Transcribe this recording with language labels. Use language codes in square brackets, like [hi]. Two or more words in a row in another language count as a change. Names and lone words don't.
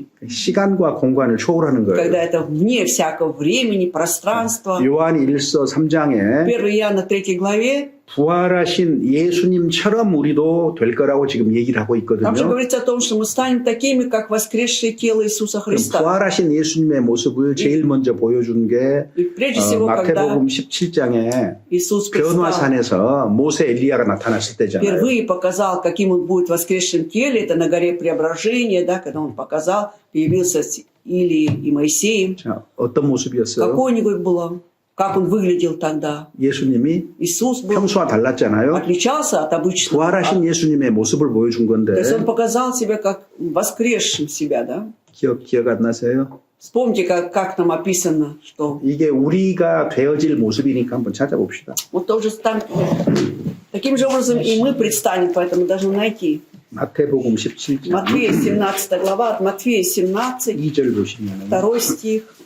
[ko] 시간과 공간을 초월하는 거예요. [ru] когда это вне всякого времени, пространства. [ko] 요한 1서 3장에 [ru] 1 Иоанна 3 главе [ko] 부활하신 예수님처럼 우리도 될 거라고 지금 얘기를 하고 [ru] там же [ko] 있거든요. [ru] говорится о том, что мы станем такими, как воскресшее тело Иисуса [ko] 그럼 [ru] Христа. [ko] 부활하신 예수님의 모습을 제일 먼저 보여준 게 [ru] И прежде всего, когда [ko] 마태복음 17장에 [ru] Иисус предстал, [ko] 변화산에서 모세 엘리야가 나타났을 때잖아요. [ru] впервые показал, каким он будет в воскресшем теле, это на горе Преображения, да, когда он показал, появился с Илией и Моисеем. [ko] 자, 어떤 모습이었어요? [ru] Какой у него было, как он выглядел тогда. [ko] 예수님이 [ru] Иисус был, [ko] 평소와 달랐잖아요. [ru] отличался от обычного. [ko] 부활하신 예수님의 모습을 보여준 건데 [ru] То есть он показал себя как воскресшим себя, да? [ko] 기억 안 나세요? [ru] Вспомните, как там описано, что [ko] 이게 우리가 되어질 모습이니까 한번 찾아봅시다. [ru] вот тоже таким же образом и мы предстанем, поэтому должны найти. [ko] 마태복음 17장 [ru] Матфея 17 глава, от Матфея 17, [ko] 2절 보시면 [ru] 2 стих.